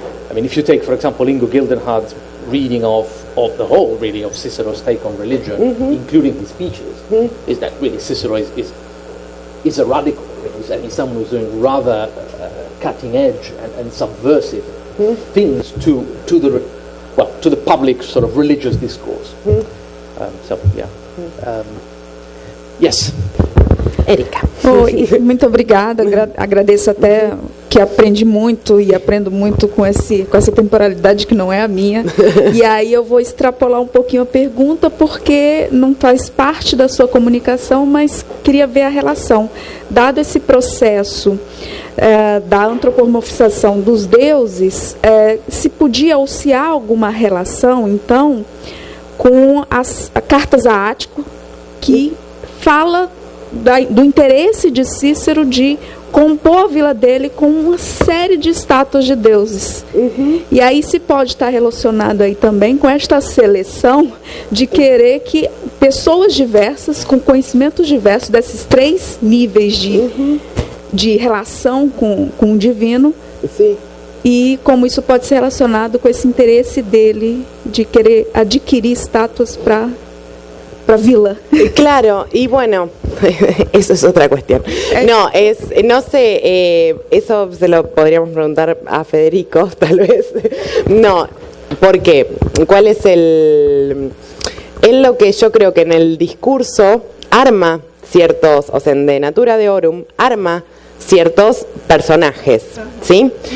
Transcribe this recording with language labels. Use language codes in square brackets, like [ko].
[en] I mean, if you take, for example, Ingo Gildenhard's reading of the whole reading of Cicero's take on religion, including his speeches, is that really Cicero is a radical. And he's someone who's doing rather cutting edge and subversive things to the public sort of religious discourse. So yeah, yes. Erika. [pt] Oi, muito obrigada. Agradeço até que aprendi muito e aprendo muito com essa temporalidade que não é a minha. E aí eu vou extrapolar um pouquinho a pergunta, porque não faz parte da sua comunicação, mas queria ver a relação. Dado esse processo da antropomorfização dos deuses, se podia ou se há alguma relação, então, com as cartas a Ático, que fala do interesse de Cícero de compor a vila dele com uma série de estátuas de deuses. E aí se pode estar relacionado aí também com esta seleção de querer que pessoas diversas, com conhecimentos diversos desses 3 níveis de relação com o divino, Sim. e como isso pode ser relacionado com esse interesse dele de querer adquirir estátuas para vila. [es] Claro, y bueno, eso es otra cuestión. No sé, eso se lo podríamos preguntar a Federico, tal vez. No, ¿por qué? ¿Cuál es él lo que yo creo que en el discurso arma ciertos, o sea, de Natura Deorum, arma ciertos personajes, ¿sí?